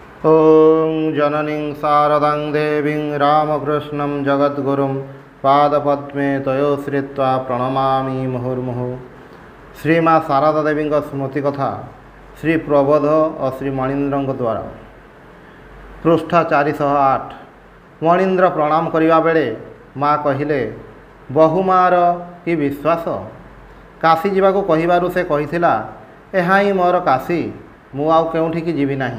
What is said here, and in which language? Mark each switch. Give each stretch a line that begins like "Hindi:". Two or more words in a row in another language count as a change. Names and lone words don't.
Sanskrit: ॐ जननीं शारदां देवीं रामकृष्णं जगद्गुरुं पादपद्मे तयोश्रित्वा प्रणमामि मुहुर्मुहुः।
Hindi: श्री माँ शारदा देवी स्मृति कथा श्री प्रबोध और श्री मणिन्द्र द्वारा पृष्ठा 408।
Odia: ମଣିନ୍ଦ୍ର ପ୍ରଣାମ କରିବା ବେଳେ ମାଁ କହିଲେ ବହୁ ମାର କି ବିଶ୍ୱାସ। କାଶୀ ଯିବାକୁ କହିବାରୁ ସେ କହିଥିଲା ଏହା ହିଁ ମୋର କାଶୀ, ମୁଁ ଆଉ କେଉଁଠିକି ଯିବି ନାହିଁ।